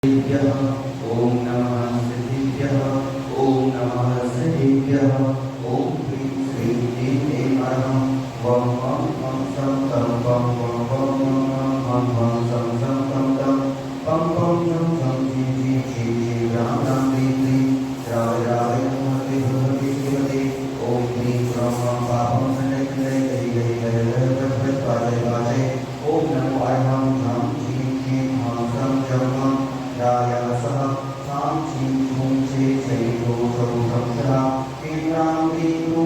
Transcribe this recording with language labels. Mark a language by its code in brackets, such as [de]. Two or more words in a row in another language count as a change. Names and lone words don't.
[sa] ओम नमः सिद्धिभ्यः ओम नमः सिद्धिभ्यः ओम ह्रीं श्रीं क्लीं ऐं नमः वं वं वं सं तं वं वं वं वं वं सं सं तं तं पं पं तं तं जीं जीं जीं जीं रां रां ह्रीं ह्रीं राय राय नमस्ते भगवते शिवते ओम ह्रीं ह्रौं ह्रौं पापं खण्डय खण्डय गहि गहि गय गय भट भट पाजय पाजय ओम नमो अहं ह्रां जीं जीं हां सं जं वं राय सह सां चीं छूं छे छै रो रौ रं रः ह्रीं रां ह्रीं रूं